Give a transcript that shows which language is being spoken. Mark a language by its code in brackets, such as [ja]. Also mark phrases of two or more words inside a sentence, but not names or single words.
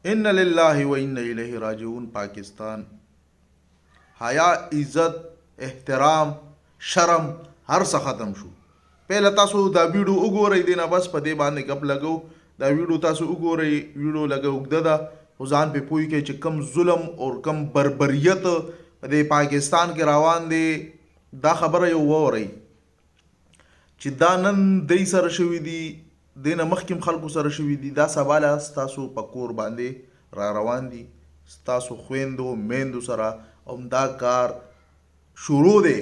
[ar] ان للہ و ان الیہ راجعون [ps] پاکستان حیا عزت احترام شرم هر څه ختم شو. پہله تاسو دا ویډیو وګورئ دی نه بس په دې باندې غپ لګو. دا ویډیو تاسو وګورئ، ویډیو لګو اوږده ده، خو ځان پې پوه کړئ چې کم ظلم او کم بربریت په دې پاکستان کې روان دی. دا خبره یو واورئ چې دا نن دی سره شوي دي، دې نه مخکې خلکو سره شوي دي، دا سبا ستاسو په کور باندې را روان دي، ستاسو خویندو میندو سره همدا کار شروع دی.